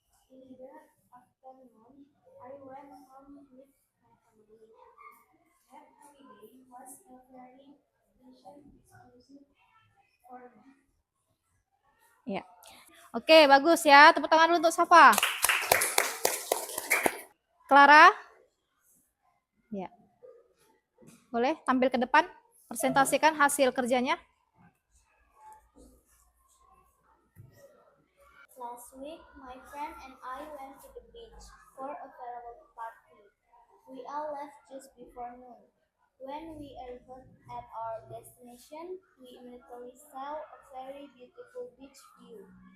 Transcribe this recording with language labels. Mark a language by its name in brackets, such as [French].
[English] In the afternoon, I went home with my family. That holiday was a very special exclusive for me. [Indonesian] Ya. Oke, bagus ya. Tepuk tangan dulu untuk Safa. Clara? Ya. Boleh tampil ke depan, presentasikan hasil kerjanya. [English] Last week, my friend and I went to the beach for a farewell party. We all left just before noon. When we arrived at our destination, we immediately saw a very beautiful beach view.